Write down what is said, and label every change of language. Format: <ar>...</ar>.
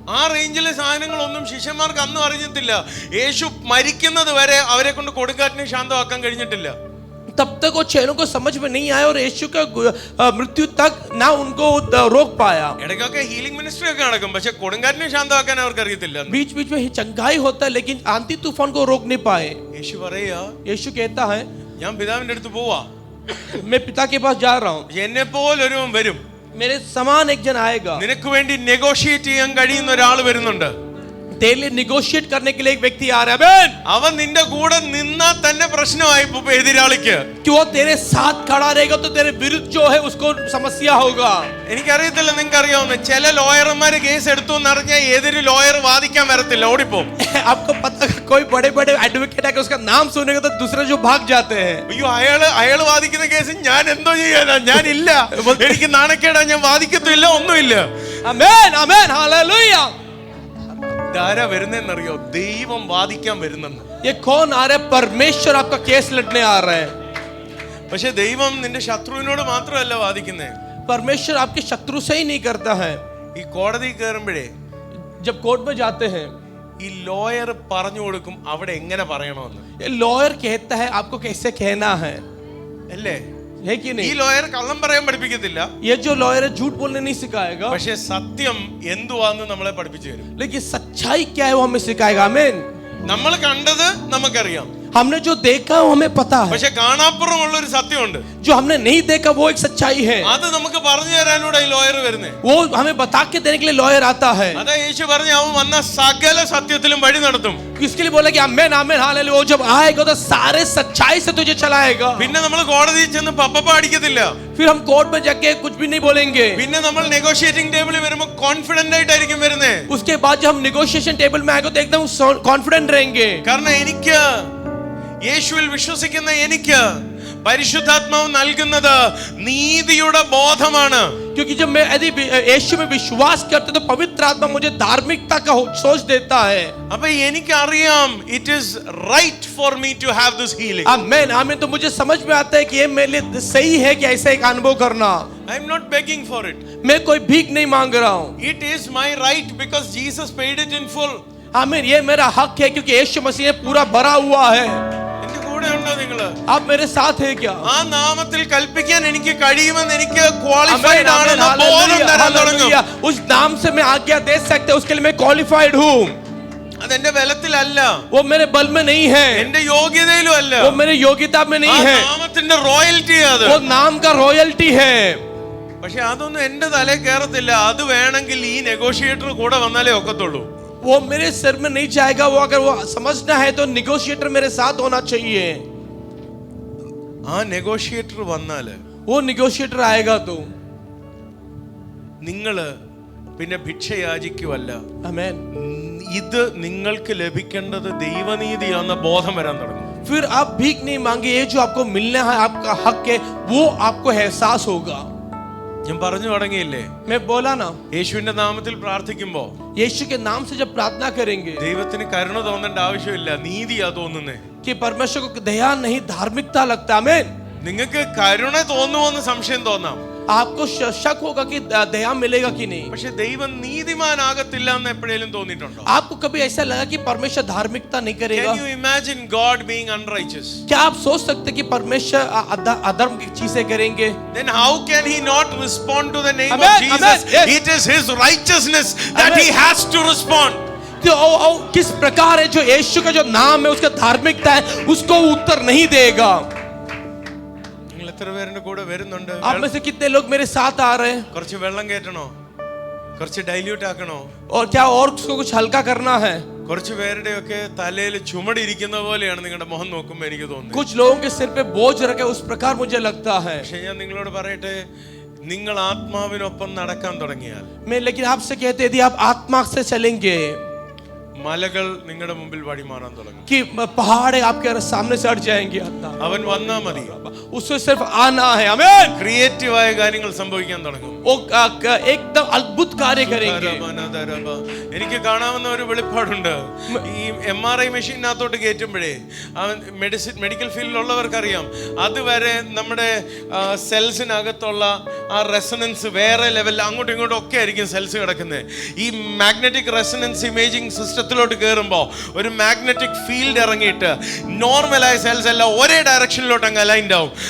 <ml>ആ റേഞ്ചിലെ സാധനങ്ങളൊന്നും ശിഷ്യന്മാർക്ക് അന്നും അറിഞ്ഞിട്ടില്ല. യേശു മരിക്കുന്നത് വരെ അവരെ കൊണ്ട് കൊടുങ്കാറ്റിനെ ശാന്തമാക്കാൻ കഴിഞ്ഞിട്ടില്ല.</ml> <hi>तब तक वो चेलों को समझ में नहीं आया और यीशु का मृत्यु तक ना उनको रोक पाया.</hi> <ml>ഇടയ്ക്കൊക്കെ ഹീലിംഗ് മിനിസ്ട്രി ഒക്കെ നടക്കും, പക്ഷെ കൊടുങ്കാറ്റിനെ ശാന്തമാക്കാൻ അവർക്ക് അറിയത്തില്ല.</ml> <hi>बीच बीच में चंगाई होता है लेकिन आंधी तूफान को रोक नहीं पाए.</hi> <ml>യേശു പറയാ,</ml> <hi>यीशु कहता है</hi> <ml>ഞാൻ പിതാവിന്റെ അടുത്ത് പോവാ,</ml> <hi>मैं पिता के पास जा रहा हूँ,</hi> <ml>എന്നെ പോലൊരുവൻ വരും,</ml> <hi>मेरे समान एक जन आएगा.</hi> <ml>നിനക്ക് വേണ്ടി നെഗോഷിയേറ്റ് ചെയ്യാൻ കഴിയുന്ന ഒരാൾ വരുന്നുണ്ട്.</ml> <hi>तेरे लिए निगोशिएट करने के लिए एक व्यक्ति आ रहा है.</hi> <ml>അവൻ നിന്റെ കൂടെ നിന്നാ തന്നെ പ്രശ്നമായി എതിരാളിക്ക്.</ml> <hi>कि वो तेरे साथ खड़ा रहेगा तो तेरे विरुद्ध जो है उसको समस्या होगा.</hi> <ml>എനിക്കറിയത്തില്ല, നിങ്ങൾക്ക് അറിയാവുന്ന ചില ലോയർമാര് കേസ് എടുത്തു എന്നറിഞ്ഞാൽ ഏതൊരു ലോയർ വാദിക്കാൻ വരത്തില്ല, ഓടിപ്പോ.</ml> <hi>आपको पता कोई बड़े बड़े एडवोकेट है कि उसका नाम सुनेगा तो दूसरे जो भाग जाते हैं.</hi> <ml>അയ്യോ, അയാള് വാദിക്കുന്ന കേസ് ഞാൻ എന്തോ ചെയ്യാനാ, ഞാനില്ല, എനിക്ക് നാണക്കേടാ, ഞാൻ വാദിക്കത്തില്ല, ഒന്നുമില്ല.</ml> <hi>आमीन आमीन हालेलुया.</hi> <ml>ധാരാ വരുന്നറിയോ? ദൈവം വാദിക്കാൻ വരുന്നെന്ന്.</ml> <hi>ये कौन आ रहा है? परमेश्वर आपका केस लड़ने आ रहा है.</hi> <ml>പക്ഷെ ദൈവം നിന്റെ ശത്രുവിനോട് മാത്രമല്ല വാദിക്കുന്നേ.</ml> <hi>परमेश्वर आपके शत्रु से ही नहीं करता है.</hi> <ml>ഈ കോടതി കയറുമ്പോഴേ</ml> <hi>जब कोर्ट में जाते हैं</hi> <ml>ഈ ലോയർ പറഞ്ഞു കൊടുക്കും അവിടെ എങ്ങനെ പറയണമെന്ന്.</ml> <hi>ये लॉयर कहता है आपको कैसे कहना है,</hi> <ml>അല്ലേ?</ml> <hi>है कि</hi> <ml>ഈ</ml> <hi>नहीं?</hi> <ml>ലോയർ കള്ളം പറയാൻ പഠിപ്പിക്കത്തില്ല,</ml> <hi>ये जो लॉयर है झूठ बोलने नहीं सिखाएगा,</hi> <ml>പക്ഷെ സത്യം എന്തുവാന്ന് നമ്മളെ പഠിപ്പിച്ചു തരും.</ml> <hi>लेकिन सच्चाई क्या है वो हमें सिखाएगा. आमीन.</hi> <ml>നമ്മൾ കണ്ടത് നമുക്കറിയാം,</ml> <hi>हमने जो देखा वो हमें पता है,</hi> <ml>പക്ഷെ കാണാപ്പുറമുള്ള ഒരു സത്യമുണ്ട്.</ml> <hi>जो हमने नहीं देखा वो एक सच्चाई है.</hi> <ml>അത് നമുക്ക് പറഞ്ഞു തരാനൂടെ ഈ ലോയർ വരുന്നേ.</ml> <hi>वो हमें बता के देने के लिए लॉयर आता है.</hi> <ml>അതാ യേശു പറഞ്ഞു, അവൻ വന്ന സകല സത്യത്തിലും വഴി നടത്തും.</ml> <hi>इसके लिए बोला कि आमीन आमीन हालेलुया. वो जब आएगा तो सारे सच्चाई से तुझे चलाएगा.</hi> <ml>പിന്നെ നമ്മൾ കോടതിയിൽ ചെന്ന് പപ്പ അടിക്കത്തില്ല.</ml> <hi>फिर हम कोर्ट में जाके कुछ भी नहीं बोलेंगे.</hi> <ml>പിന്നെ നമ്മൾ നെഗോഷിയേറ്റിംഗ് ടേബിളിൽ വരുമ്പോൾ കോൺഫിഡന്റ് ആയിട്ടായിരിക്കും വരുന്നേ.</ml> <hi>उसके बाद जब हम नेगोशिएशन टेबल में आएंगे तो एकदम कॉन्फिडेंट रहेंगे.</hi> <ml>കാരണം എനിക്ക് യേശുവിൽ വിശ്വസിക്കുന്ന എനിക്ക് പരിശുദ്ധാത്മാവ് നൽകുന്നത് നീതിയുടെ ബോധമാണ്.</ml> <hi>क्योंकि जब मैं यदि यीशु में विश्वास करते तो पवित्र आत्मा मुझे धार्मिकता का सोच देता है।</hi> <ml>അപ്പൊ എനിക്കറിയാം</ml> <en>it is right for me to have this healing.</en> <hi>आमीन आमीन। तो मुझे समझ में आता है कि ये मेरे लिए सही है कि ऐसा एक अनुभव करना।</hi> <en>I am not begging for it.</en> <hi>मैं कोई भीख नहीं मांग रहा हूँ।</hi> <en>It is my right because Jesus paid it in full.</en> <hi>आमीन। ये मेरा हक है क्योंकि यीशु मसीह ने पूरा भरा हुआ है।</hi> <ml>എന്റെ കൂടെ ഉണ്ടോ നിങ്ങള്?</ml> <hi>आप मेरे साथ है क्या?</hi> <ml>ആ നാമത്തിൽ കൽപ്പിക്കാൻ എനിക്ക് കഴിയുമെന്ന് എനിക്ക് ക്വാളിഫൈഡ് ആണെന്ന് ബോധം തരാൻ തുടങ്ങും.</ml> <hi>उस नाम से मैं आज्ञा दे सकते, उसके लिए मैं क्वालिफाइड हूँ।</hi> <ml>അതെന്റെ ബലത്തിലല്ല,</ml> <hi>वो मेरे बल में नहीं है,</hi> <ml>എന്റെ യോഗ്യതയിലും അല്ല,</ml> <hi>वो मेरे योग्यता में नहीं है,</hi> <ml>നാമത്തിന്റെ റോയൽറ്റി അത്.</ml> <hi>वो नाम का रॉयल्टी है।</hi> <ml>പക്ഷെ അതൊന്നും എന്റെ തലയിൽ കയറത്തില്ല. അത് വേണമെങ്കിൽ ഈ നെഗോഷിയേറ്റർ കൂടെ വന്നാലേ ഒക്കത്തുള്ളൂ.</ml> <hi>वो मेरे सिर में नहीं जाएगा। वो अगर वो समझना है तो निगोशिएटर मेरे साथ होना चाहिए।</hi> <ml>ആ നെഗോഷിയേറ്റർ വന്നാല്</ml> <hi>वो निगोशिएटर आएगा तो</hi> <ml>നിങ്ങള് പിന്നെ ഭിക്ഷ യാചിക്കുവല്ല,</ml> <hi>आमीन।</hi> <ml>ഇത് നിങ്ങൾക്ക് ലഭിക്കേണ്ടത് ദൈവനീതിയാണെന്ന ബോധം വരാൻ തുടങ്ങും.</ml> <hi>फिर आप भीख नहीं मांगे, ये जो आपको मिलना है आपका हक है, वो आपको एहसास होगा।</hi> <ml>ഞാൻ പറഞ്ഞു തുടങ്ങിയില്ലേ,</ml> <hi>मैं बोला ना,</hi> <ml>യേശുവിന്റെ നാമത്തിൽ പ്രാർത്ഥിക്കുമ്പോ</ml> <hi>यीशु के नाम से जब प्रार्थना करेंगे</hi> <ml>ദൈവത്തിന് കരുണ തോന്നേണ്ട ആവശ്യമില്ല, നീതിയാ തോന്നുന്നേ.</ml> <hi>कि परमेश्वर को दया नहीं धार्मिकता लगता। आमीन।</hi> <ml>നിങ്ങൾക്ക് കരുണ തോന്നുമോന്ന് സംശയം തോന്നാം,</ml> <hi>आपको शक होगा कि दया मिलेगा कि नहीं।</hi> <ml>പക്ഷെ ദൈവം നീതിമാനാകത്തില്ല എന്ന് എപ്പോഴേലും തോന്നിയിട്ടുണ്ടോ?</ml> <hi>आपको कभी ऐसा लगा कि परमेश्वर धार्मिकता नहीं करेगा?</hi> <en>Can you imagine God being unrighteous?</en> <hi>क्या आप सोच सकते कि परमेश्वर अधर्म की चीजें करेंगे?</hi> <en>Then how can he not respond to the name Amen, of Jesus? amen, yes. It is his righteousness that Amen. he has to respond.</en> <hi>तो किस प्रकार है जो यीशु का जो नाम है उसका धार्मिकता है, उसको उत्तर नहीं देगा।</hi> <ml>നിങ്ങൾ എത്ര പേരുടെ കൂടെ വരുന്നുണ്ട്?</ml> <hi>आप में से कितने लोग मेरे साथ आ रहे हैं?</hi> <ml>കുറച്ച് വെള്ളം കയറ്റണോ? കുറച്ച് ഡൈല്യൂട്ട് ആക്കണോ?</ml> <hi>और क्या और उसको कुछ हल्का करना है?</hi> <ml>കുറച്ച് പേരുടെയൊക്കെ തലയിൽ ചുമടിരിക്കുന്ന പോലെയാണ് നിങ്ങളുടെ മുഖം നോക്കുമ്പോൾ എനിക്ക് തോന്നുന്നത്.</ml> <hi>कुछ लोगों के सिर पे बोझ रखे उस प्रकार मुझे लगता है।</hi> <ml>പക്ഷെ ഞാൻ നിങ്ങളോട് പറയട്ടെ, നിങ്ങൾ ആത്മാവിനൊപ്പം നടക്കാൻ തുടങ്ങിയാൽ,</ml> <hi>मैं लेकिन आपसे कहते यदि आप आत्मा से चलेंगे</hi> <ml>മലകൾ നിങ്ങളുടെ മുമ്പിൽ വഴിമാറാൻ തുടങ്ങും.</ml> <hi>कि पहाड़ आपके सामने से हट जाएंगे।</hi> <ml>അവൻ വന്നാ മതി,</ml> <hi>उससे सिर्फ आना है। आमीन।</hi> <ml>ക്രിയേറ്റീവായ കാര്യങ്ങൾ സംഭവിക്കാൻ തുടങ്ങും.</ml> <hi>वो एकदम अद्भुत कार्य करेंगे।</hi> <ml>എനിക്ക് കാണാവുന്ന ഒരു വെളിപ്പാടുണ്ട്. ഈ MRI മെഷീനകത്തോട്ട് കയറ്റുമ്പോഴേ മെഡിക്കൽ ഫീൽഡിലുള്ളവർക്കറിയാം, അതുവരെ നമ്മുടെ സെൽസിനകത്തുള്ള ആ റെസണൻസ് വേറെ ലെവലിൽ അങ്ങോട്ടും ഇങ്ങോട്ടും ഒക്കെ ആയിരിക്കും സെൽസ് കിടക്കുന്നത്. ഈ മാഗ്നറ്റിക് റെസണൻസ് ഇമേജിംഗ് സിസ്റ്റത്തിലോട്ട് കയറുമ്പോൾ ഒരു മാഗ്നറ്റിക് ഫീൽഡ് ഇറങ്ങിയിട്ട് നോർമലായ സെൽസ് എല്ലാം ഒരേ ഡയറക്ഷനിലോട്ട് അങ്ങ് അലൈൻഡ് ആവും.</ml>